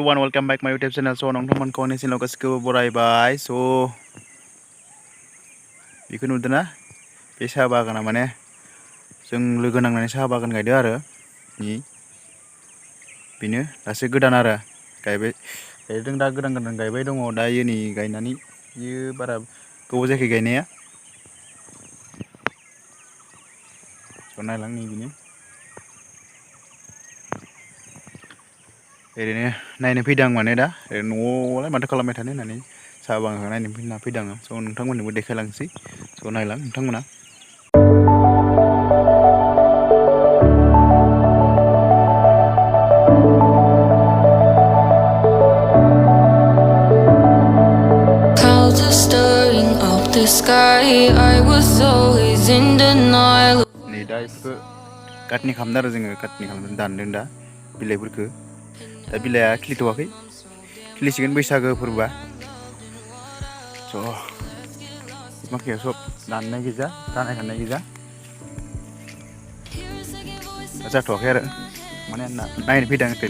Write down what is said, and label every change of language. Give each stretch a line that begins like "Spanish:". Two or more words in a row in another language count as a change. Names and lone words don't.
English: welcome back my YouTube channel.
Bodo: So नोंथांमोनखौ आंनि चेनेलाव गासिखौबो बरायबाय. So बेखौ नुदों ना? बे साहा बागाना माने जों लोगो नांनानै साहा बागान गायदों आरो बेनो दासो गोदान आरो गायदों दा गोदान गायबाय दङ दायो नै गायनानै बियो बारा गोबाव जायाखै गायनाया. स' नायलां नै बेनो ओरैनो नायनो फैदों आं माने दा न'आवलाय माथो खालामबाय थानो होननानै साहा बागानखौ नायनो फैदों आङो. स' नोंथांमोननोबो देखायलांसै. स' नायलां नोंथांमोना.
English: The sky, I was always in denial.
Bodo: नै दा बेफोरखौ काटनि खालामदों आरो जोङो काटनि खालामदों दानदों दा बिलाइफोरखौ. दा बिलाइआ खिलिथ'वाखै, खिलिसिगोन बैसागो फोरबोआ. स' माखाया सब दाननाय गोजा, दानाय गोजा. जाथ'वाखै आरो माने नायनो फैदों ओरैनो.